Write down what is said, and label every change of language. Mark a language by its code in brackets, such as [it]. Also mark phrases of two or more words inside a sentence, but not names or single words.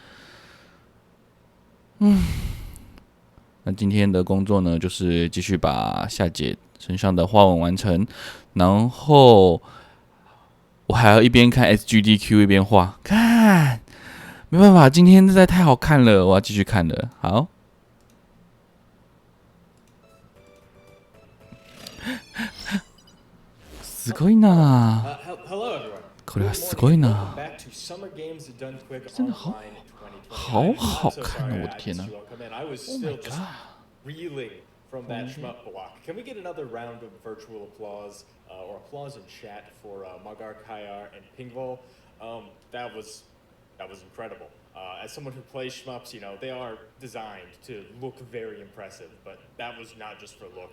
[zh] 那今天的工作呢，就是继续把夏姐身上的花纹完成，然后我还要一边看 SGDQ 一边画，看，没办法，今天实在太好看了，我要继续看了。好， [ja] すごいな。これはすごいな。 [zh] 真的好好看哦！我的天哪 ！ [en] Oh my god！From that shmup block. Can we get another round of virtual applause or applause in chat for Magar Kayar and Pingvol? That was incredible. As someone who plays shmups, you know, they are designed to look very impressive, but that was not just for looks.